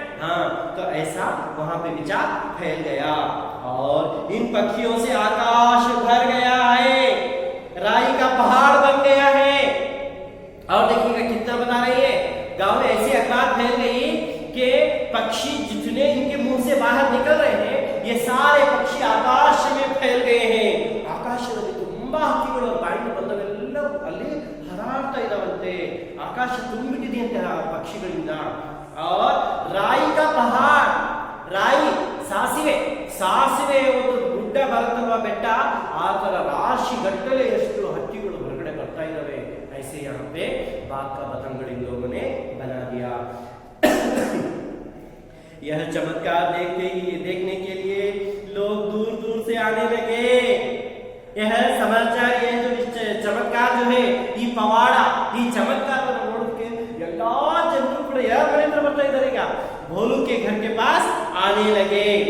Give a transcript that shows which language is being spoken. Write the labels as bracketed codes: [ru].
[hi] हाँ, तो ऐसा वहां पे विचार फैल गया और इन पक्षियों से आकाश भर गया है, राई का पहाड़ बन गया है। और देखिएगा कितना बता रही है, गांव में ऐसी अखबार फैल गई कि पक्षी जितने इनके मुंह से बाहर निकल रहे हैं, ये सारे पक्षी आकाश में फैल गए हैं। [kn] ಆಕಾಶದಲ್ಲಿ ತುಂಬಾ ಹಕ್ಕಿಗಳು ಬಾಯಿಂದ ಬಂದವೆಲ್ಲ ಅಲ್ಲಿ ಹರಾಡ್ತಾ ಇದ್ದಾವಂತೆ, ಆಕಾಶ ತುಂಬಿಟ್ಟಿದೆ ಅಂತ ಪಕ್ಷಿಗಳಿಂದ। [hi] और राई का पहाड़, राई [kn] ಸಾಸಿವೆ, ಸಾಸಿವೆ ಒಂದು ಗುಡ್ಡ ಬರುತ್ತಲ್ವ ಬೆಟ್ಟ, ಆ ತರ ರಾಶಿ ಗಟ್ಟಲೆ ಎಷ್ಟು ಹಕ್ಕಿಗಳು ಹೊರಗಡೆ ಬರ್ತಾ ಇದ್ದಾವೆ। [hi] ऐसे यहाँ पे बात का बतंगड़ इन लोगों ने बना दिया। यह चमत्कार देखने के लिए लोग दूर दूर से आने लगे। यह समाचार, यह जो चमत्कार जो है, [kn] ಈ ಪವಾಡ, ಈ ಚಮತ್ಕಾರವನ್ನು ನೋಡೋಕೆ ಎಲ್ಲಾ ಜನರು ಕೂಡ ಯಾರ ಮನೆಯಿಂದ ಬರ್ತಾ ಇದ್ದಾರೆ, ಈಗ [hi] भोलू के घर के पास आने लगे।